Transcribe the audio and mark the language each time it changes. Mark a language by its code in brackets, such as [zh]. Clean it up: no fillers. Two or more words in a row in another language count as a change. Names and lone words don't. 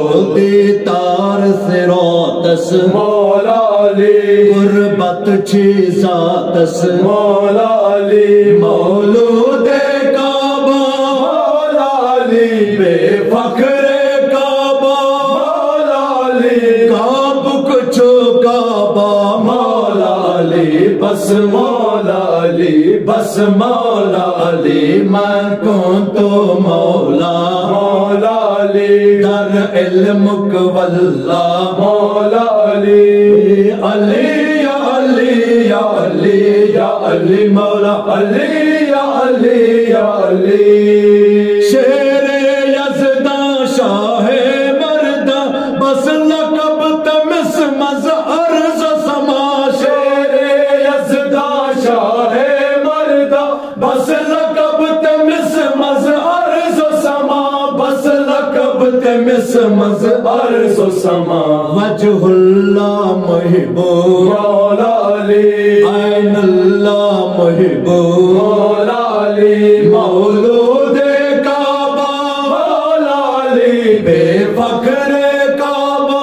[ks] دیدار صراطس مولا علی قربت چھ ذاتس مولا علی مولود کعبہ مولا علی بے فخر کعبہ مولا علی کعب کچھو کعبہ مولا علی بس مولا علی بس مولا علی [ur] میں کون تو مولا [ks] مولا علی در علمک واللہ مولا علی علی یا علی یا علی یا علی مولا علی یا علی یا علی شیر یزداں شاہ مردہ بس لقب تمس مز عرض و سما شیر یزداں شاہ مردہ بس لقب تمس مز عرض و سما بس لقب تمس مز عرض و سما وجہ اللہ محبوب مولا علی عین اللہ محبوب مولا علی مولود کعبہ مولا علی بے فخر کعبہ